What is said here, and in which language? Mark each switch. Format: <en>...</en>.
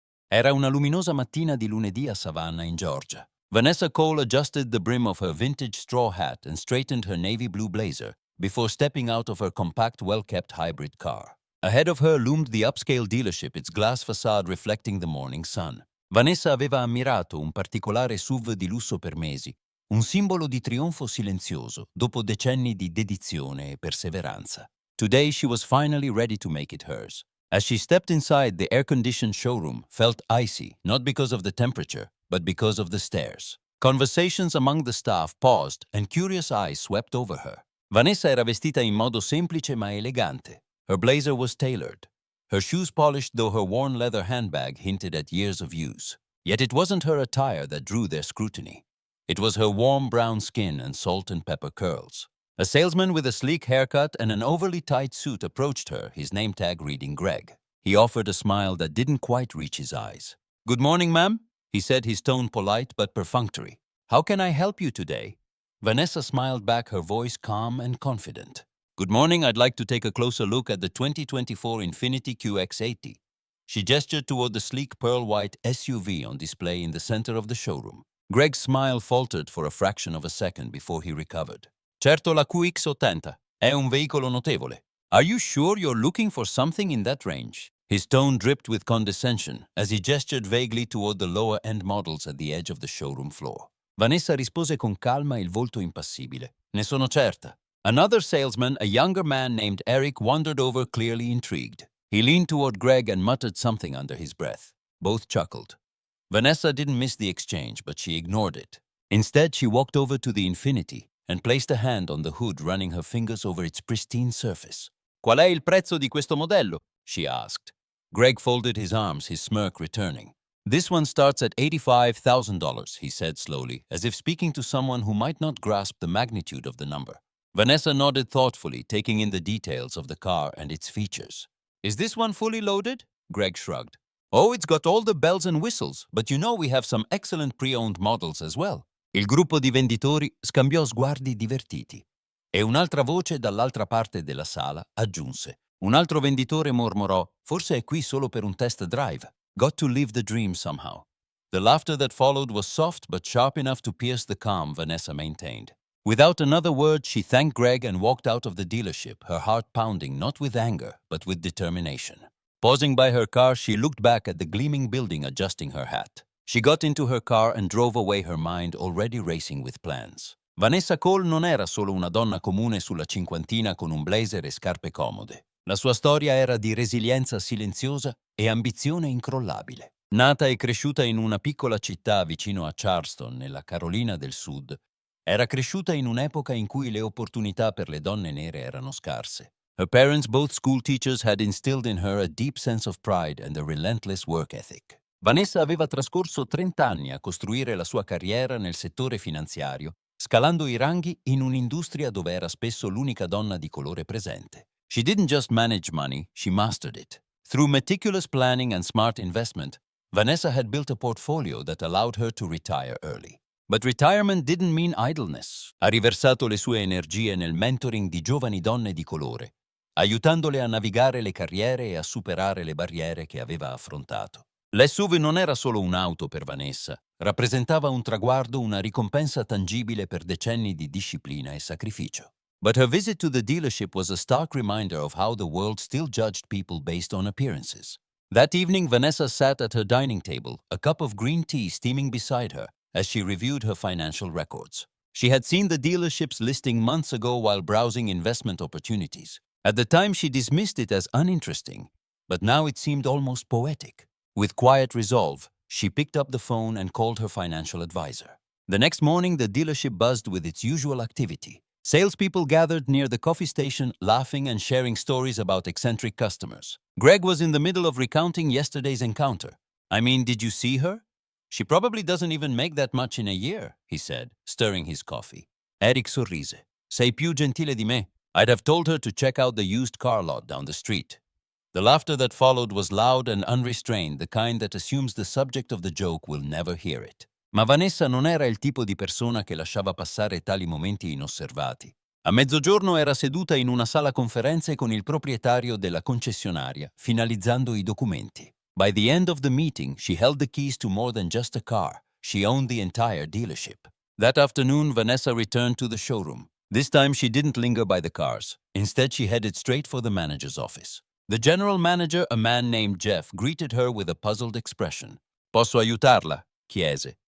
<it>Era una luminosa mattina di lunedì a Savannah, in Georgia.</it> <en>Vanessa Cole adjusted the brim of her vintage straw hat and straightened her navy blue blazer before stepping out of her compact, well-kept hybrid car. Ahead of her loomed the upscale dealership, its glass facade reflecting the morning sun.</en> <it>Vanessa aveva ammirato un particolare SUV di lusso per mesi, un simbolo di trionfo silenzioso dopo decenni di dedizione e perseveranza.</it> <en>Today she was finally ready to make it hers. As she stepped inside, the air-conditioned showroom felt icy, not because of the temperature, but because of the stairs. Conversations among the staff paused and curious eyes swept over her.</en> <it>Vanessa era vestita in modo semplice ma elegante.</it> <en>Her blazer was tailored, her shoes polished, though her worn leather handbag hinted at years of use. Yet it wasn't her attire that drew their scrutiny. It was her warm brown skin and salt and pepper curls. A salesman with a sleek haircut and an overly tight suit approached her, his name tag reading Greg. He offered a smile that didn't quite reach his eyes. "Good morning, ma'am," he said, his tone polite but perfunctory. "How can I help you today?" Vanessa smiled back, her voice calm and confident. "Good morning, I'd like to take a closer look at the 2024 Infiniti QX80. She gestured toward the sleek pearl-white SUV on display in the center of the showroom. Greg's smile faltered for a fraction of a second before he recovered.</en> <it>"Certo, la QX80 è un veicolo notevole.</it> <en>Are you sure you're looking for something in that range?" His tone dripped with condescension as he gestured vaguely toward the lower-end models at the edge of the showroom floor.</en> <it>Vanessa rispose con calma, il volto impassibile. "Ne sono certa."</it> <en>Another salesman, a younger man named Eric, wandered over, clearly intrigued. He leaned toward Greg and muttered something under his breath. Both chuckled. Vanessa didn't miss the exchange, but she ignored it. Instead, she walked over to the Infiniti and placed a hand on the hood, running her fingers over its pristine surface.</en> <it>"Qual è il prezzo di questo modello?"</it> <en>she asked. Greg folded his arms, his smirk returning. "This one starts at $85,000, he said slowly, as if speaking to someone who might not grasp the magnitude of the number. Vanessa nodded thoughtfully, taking in the details of the car and its features. "Is this one fully loaded?" Greg shrugged. "Oh, it's got all the bells and whistles, but you know we have some excellent pre-owned models as well."</en> <it>Il gruppo di venditori scambiò sguardi divertiti. E un'altra voce dall'altra parte della sala aggiunse. Un altro venditore mormorò: "Forse è qui solo per un test drive.</it> <en>Got to live the dream somehow." The laughter that followed was soft but sharp enough to pierce the calm Vanessa maintained. Without another word, she thanked Greg and walked out of the dealership, her heart pounding not with anger, but with determination. Pausing by her car, she looked back at the gleaming building, adjusting her hat. She got into her car and drove away, her mind already racing with plans.</en> <it>Vanessa Cole non era solo una donna comune sulla cinquantina con un blazer e scarpe comode. La sua storia era di resilienza silenziosa e ambizione incrollabile. Nata e cresciuta in una piccola città vicino a Charleston, nella Carolina del Sud, era cresciuta in un'epoca in cui le opportunità per le donne nere erano scarse.</it> <en>Her parents, both school teachers, had instilled in her a deep sense of pride and a relentless work ethic.</en> <it>Vanessa aveva trascorso 30 anni a costruire la sua carriera nel settore finanziario, scalando i ranghi in un'industria dove era spesso l'unica donna di colore presente.</it> <en>She didn't just manage money, she mastered it. Through meticulous planning and smart investment, Vanessa had built a portfolio that allowed her to retire early. But retirement didn't mean idleness.</en> <it>Ha riversato le sue energie nel mentoring di giovani donne di colore, aiutandole a navigare le carriere e a superare le barriere che aveva affrontato. L'SUV non era solo un'auto per Vanessa, rappresentava un traguardo, una ricompensa tangibile per decenni di disciplina e sacrificio.</it> <en>But her visit to the dealership was a stark reminder of how the world still judged people based on appearances. That evening, Vanessa sat at her dining table, a cup of green tea steaming beside her, as she reviewed her financial records. She had seen the dealership's listing months ago while browsing investment opportunities. At the time, she dismissed it as uninteresting, but now it seemed almost poetic. With quiet resolve, she picked up the phone and called her financial advisor. The next morning, the dealership buzzed with its usual activity. Salespeople gathered near the coffee station, laughing and sharing stories about eccentric customers. Greg was in the middle of recounting yesterday's encounter. "I mean, did you see her? She probably doesn't even make that much in a year," he said, stirring his coffee. Eric</en> <it>sorrise. "Sei più gentile di me.</it> <en>I'd have told her to check out the used car lot down the street." The laughter that followed was loud and unrestrained, the kind that assumes the subject of the joke will never hear it.</en> <it>Ma Vanessa non era il tipo di persona che lasciava passare tali momenti inosservati. A mezzogiorno era seduta in una sala conferenze con il proprietario della concessionaria, finalizzando i documenti.</it> <en>By the end of the meeting, she held the keys to more than just a car. She owned the entire dealership. That afternoon, Vanessa returned to the showroom. This time, she didn't linger by the cars. Instead, she headed straight for the manager's office. The general manager, a man named Jeff, greeted her with a puzzled expression.</en> <it>Posso aiutarla? Chiese.</it>